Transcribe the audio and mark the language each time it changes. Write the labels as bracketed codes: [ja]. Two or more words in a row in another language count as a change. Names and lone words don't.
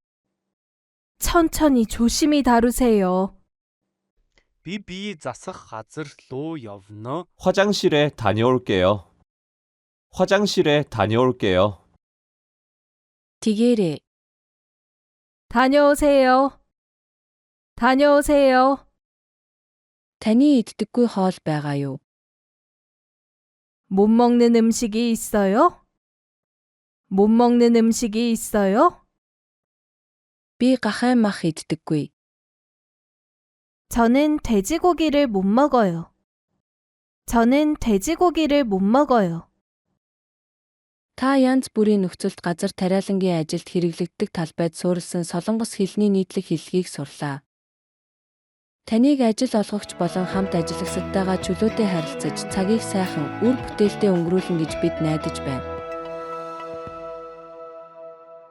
[ko] 천천히 조심히 다루세요. [mn] Би бие засах газар руу явна. [ko] 화장실에 다녀올게요. 화장실에 다녀올게요. [mn] Тэгээрээ. [ko] 다녀오세요. 다녀오세요. [mn] Таны иддэггүй хоол байгаа юу? [ko] 못 먹는 음식이 있어요? 못 먹는 음식이 있어요? [mn] Би гахай мах иддэггүй. [ko] 저는 돼지고기를 못 먹어요. 저는 돼지고기를 못 먹어요. [mn] Та янз бүрийн нөхцөлд газар тариалангийн ажилд хэрэглэгддэг талбайд суурилсан солонгос хэлний нийтлэг хэллэгийг сурлаа. Таныг ажил олгогч болон хамт ажиллагчдтайгаа чөлөөтэй харилцаж цагийг сайхан үр бүтээлтэй өнгөрүүлнэ гэж бид найдаж байна.